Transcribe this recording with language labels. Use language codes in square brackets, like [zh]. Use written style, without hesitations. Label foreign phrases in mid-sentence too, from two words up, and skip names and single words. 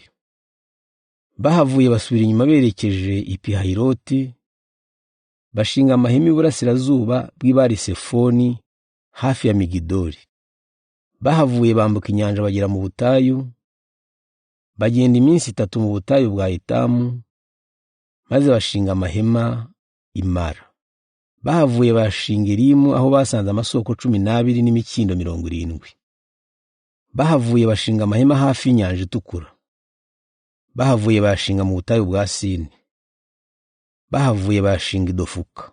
[rw] Bahavuye basubira inyuma berekeje i Pihahiroti, bashinga amahema iburasirazuba bw'Ibari-Sefoni hafi ya Migidoli. Bahavuye bambuka inyanja bagera mu butayu, bagenda iminsi 3 mu butayu bwa Etamu, maze bashinga amahema i Mara. Bahavuye bashinga Elimu aho basanze amasoko 12 n'imikindo 70. Bahavuye bashinga amahema hafi y'inyanja itukura. Bahavuye bashinga mu butayu bwa Sini. Bahavuye bashinga Idofuka.